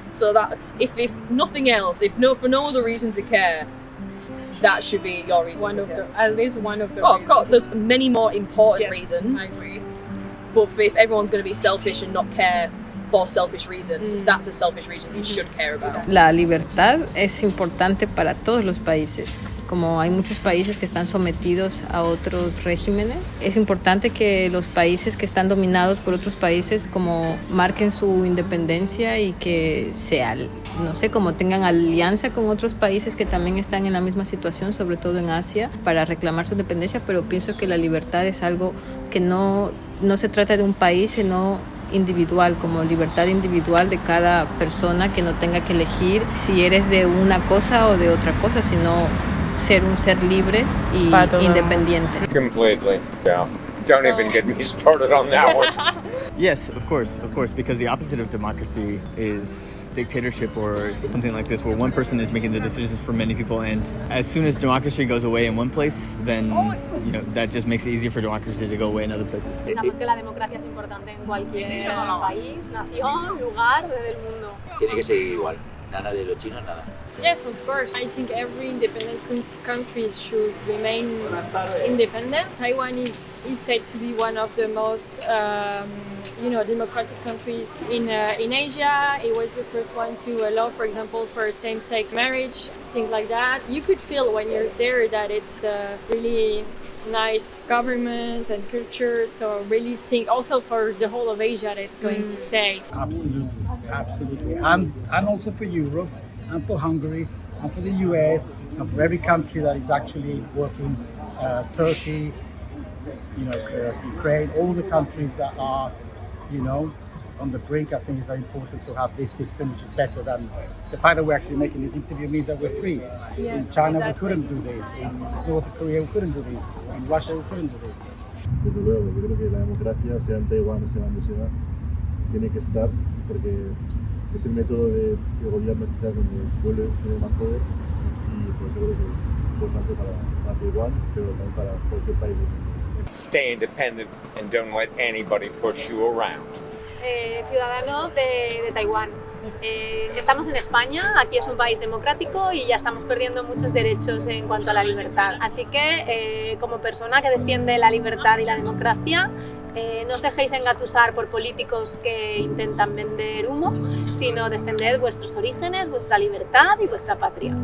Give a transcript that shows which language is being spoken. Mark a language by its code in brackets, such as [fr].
[en] So that, if nothing else, for no other reason to care, that should be your reason to care. At least one of the of course, there's many more important reasons. I agree. But if everyone's going to be selfish and not care for selfish reasons, that's a selfish reason you should care about. [es] La libertad es importante para todos los países. Como hay muchos países que están sometidos a otros regímenes, es importante que los países que están dominados por otros países como marquen su independencia y que no sé, como tengan alianza con otros países que también están en la misma situación, sobre todo en Asia, para reclamar su independencia, pero pienso que la libertad es algo que no se trata de un país, sino individual, como libertad individual de cada persona, que no tenga que elegir si eres de una cosa o de otra cosa, sino ser un ser libre y independiente. [en] Completely, yeah. Don't even get me started on that one. Yes, of course, because the opposite of democracy is dictatorship or something like this, where one person is making the decisions for many people, and as soon as democracy goes away in one place, then that just makes it easier for democracy to go away in other places. [es] Pensamos que la democracia es importante en cualquier país, nación, lugar del mundo. Tiene que seguir igual. Nada de los chinos, nada. [en] Yes, of course. I think every independent country should remain independent. Taiwan is said to be one of the most, democratic countries in Asia. It was the first one to allow, for example, for same-sex marriage, things like that. You could feel when you're there that it's really nice government and culture. So really think also for the whole of Asia that it's going to stay. Absolutely, and also for Europe, and for Hungary, and for the US, and for every country that is actually working, Turkey, Ukraine, all the countries that are, on the brink. I think it's very important to have this system, which is better than the fact that we're actually making this interview means that we're free. Yes, in China, exactly. We couldn't do this. In North Korea, we couldn't do this. In Russia, we couldn't do this. [es] Desde luego, yo creo que la democracia, sea en Taiwán o sea donde sea, tiene que estar porque es el método de gobierno quizás donde puede tener más poder y pues yo creo que es importante para Taiwán, pero también para cualquier país. [en] Stay independent and don't let anybody push you around. [es] Ciudadanos de Taiwán. Estamos en España, aquí es un país democrático y ya estamos perdiendo muchos derechos en cuanto a la libertad. Así que, como persona que defiende la libertad y la democracia, no os dejéis engatusar por políticos que intentan vender humo, sino defended vuestros orígenes, vuestra libertad y vuestra patria.